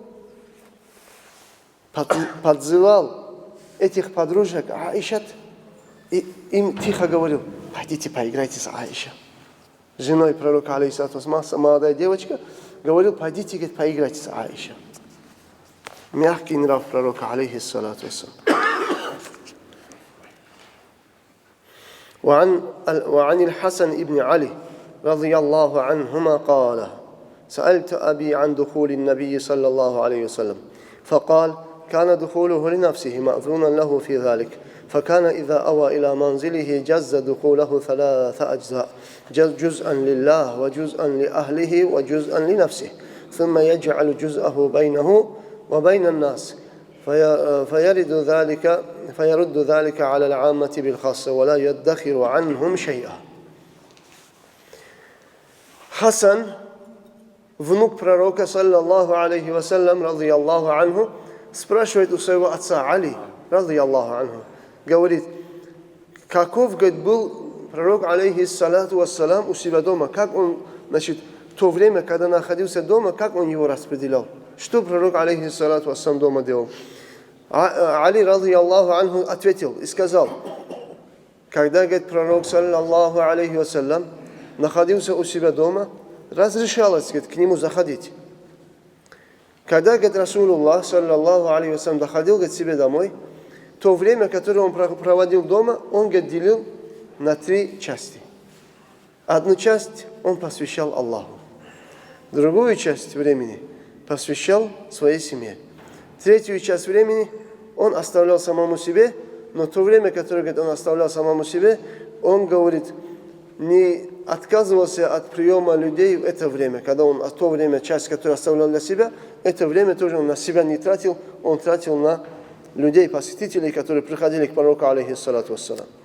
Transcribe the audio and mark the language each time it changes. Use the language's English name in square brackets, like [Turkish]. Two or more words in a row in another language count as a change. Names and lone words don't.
[Russian] Подзывал этих подружек Аишат и им тихо говорил, пойдите поиграйте с Аиша. Женой пророка, [Arabic] عليه الصلاة والسلام, [Russian] молодая девочка, говорил, пойдите, говорит, поиграйте с Аиша. Мягкий нрав пророка, [Arabic] عليه الصلاة والسلام. وعن الحسن ابن علي رضي الله عنهما قال سألت أبي عن دخول النبي صلى الله عليه وسلم فقال كان دخوله لنفسه مأذونا له في ذلك فكان إذا أوى إلى منزله جز دخوله 3 أجزاء جزءا لله وجزءا لأهله وجزءا لنفسه ثم يجعل جزءه بينه وبين الناس فيرد ذلك على العامة بالخاصة ولا يدخر عنهم شيئا. [Russian] Хасан, внук пророка, [Arabic] صلى الله عليه وسلم، رضي الله عنه, [Russian] спрашивает у своего отца Али, [Arabic] رضي الله عنه, [Russian] говорит, каков, говорит, был пророк, [Arabic] عليه الصلاة والسلام, [Russian] у себя дома, как он, значит, в то время, когда находился дома, как он его распределял. Что пророк, [Arabic] عليه الصلاة والسلام, [Russian] дома делал? [Arabic] Али, رضي الله عنه, [Russian] ответил и сказал, когда, говорит, пророк, [Arabic] صلى الله عليه وسلم, [Russian] находился у себя дома, разрешалось, говорит, к нему заходить. Когда, говорит, [Arabic] Расулуллах, صلى الله عليه وسلم, [Russian] доходил, говорит, себе домой, то время, которое он проводил дома, он, говорит, делил на 3 части. Одну часть он посвящал Аллаху, другую часть времени посвящал своей семье, 3-ю часть времени он оставлял самому себе, но то время, которое, говорит, он оставлял самому себе, он, говорит, не отказывался от приема людей в это время, когда он то время, часть, которую оставлял для себя, это время тоже он на себя не тратил, он тратил на людей, посетителей, которые приходили к пророку, [Arabic] عليه الصلاة والسلام.